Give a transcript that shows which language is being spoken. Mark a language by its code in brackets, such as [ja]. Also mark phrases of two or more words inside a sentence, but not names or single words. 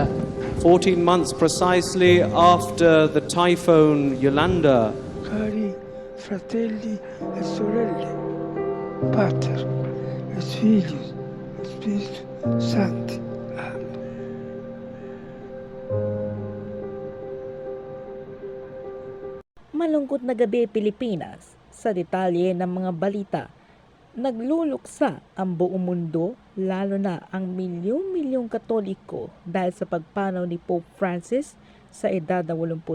[en] 14 months precisely after the typhoon Yolanda. [it] Cari fratelli e sorelle, [la] Pater et Filius et Spiritus Sancti. Amen. [tl] Malungkot na gabi Pilipinas, sa detalye ng mga balita. Nagluluksa ang buong mundo, lalo na ang milyong-milyong Katoliko dahil sa pagpanaw ni Pope Francis sa edad na 88.